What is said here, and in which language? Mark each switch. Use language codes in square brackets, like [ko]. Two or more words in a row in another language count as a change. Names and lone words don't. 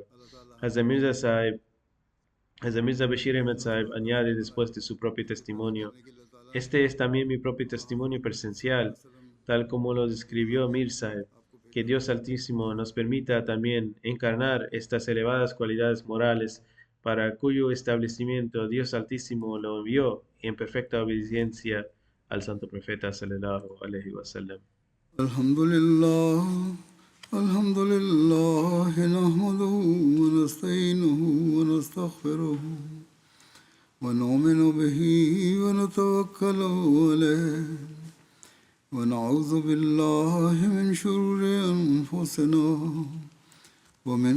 [es] Hazrat Mirza Sahib, Hazrat Mirza Bashir Ahmad Sahib añade después de su propio testimonio, este es también mi propio testimonio presencial, tal como lo describió Mir Sahib. Que Dios Altísimo nos permita también encarnar estas elevadas cualidades morales para cuyo establecimiento Dios Altísimo lo envió en perfecta obediencia al Santo Profeta [ar] صلى الله عليه وسلم. الحمد لله الحمد لله نحمده ونستعينه ونستغفره ونؤمن به ونتوكل عليه ونعوذ بالله من شرور أنفسنا ومن